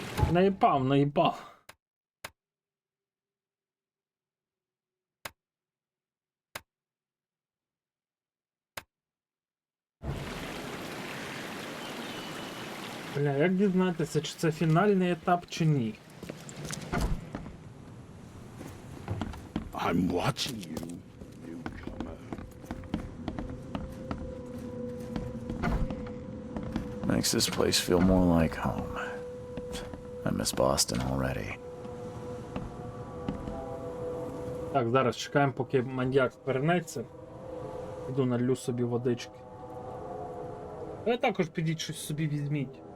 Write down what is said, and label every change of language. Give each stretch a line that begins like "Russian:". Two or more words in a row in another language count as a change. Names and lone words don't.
Ukrainian: Наїбав, наїбав. Бля, як дізнатися, чи це фінальний етап, чи ні?
English: I'm watching you, newcomer. Makes this place feel more like home. I miss Boston already.
Ukrainian: Так, зараз чекаємо, поки маньяк вернеться. Іду налью собі водички. Ви також підіть щось собі візьміть.